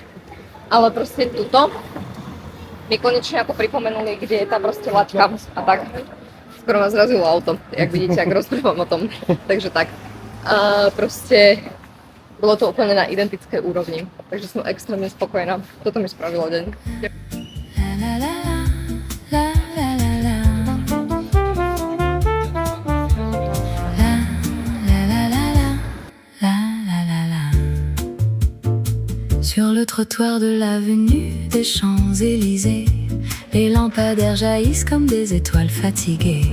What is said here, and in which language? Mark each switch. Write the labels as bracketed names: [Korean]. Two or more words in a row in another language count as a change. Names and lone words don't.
[Slovak] Ale proste tuto mi konečne ako pripomenuli, kde je tá proste laťka a tak. Skoro ma zrazilo auto, jak vidíte, ak rozprávam o tom. Takže tak. A proste bolo to úplne na identické úrovni. Takže som extrémne spokojná. Toto mi spravilo deň. [French] Sur le trottoir de l'avenue des Champs-Élysées, les lampadaires jaillissent comme des étoiles fatiguées.